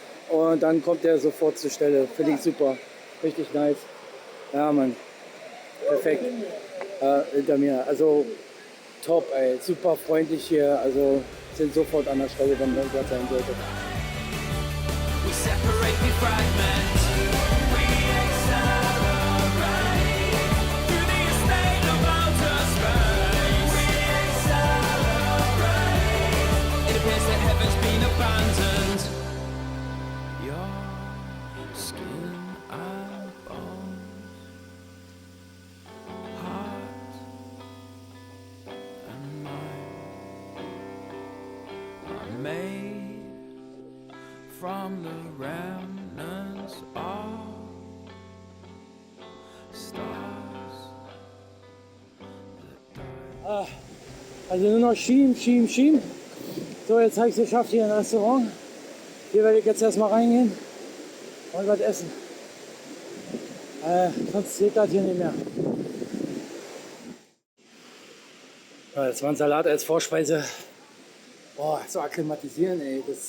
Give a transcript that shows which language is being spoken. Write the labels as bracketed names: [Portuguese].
[German] Und dann kommt er sofort zur Stelle. Finde ich super. Richtig nice. Ja, Mann. Perfekt. Hinter mir. Also, top, ey. Super freundlich hier. Also, sind sofort an der Stelle, wenn irgendwas sein sollte. [English] We separate, we fragment. We accelerate through the estate of outer space. We accelerate. It appears that heaven's been abandoned. Your skin and bones, heart and mind are made from the remnants of stars that died. [German] Also nur noch Schieben. So, jetzt habe ich es geschafft hier im Restaurant. Hier werde ich jetzt erstmal reingehen und was essen. Sonst geht das hier nicht mehr. Ja, das war ein Salat als Vorspeise. Boah, so akklimatisieren, ey.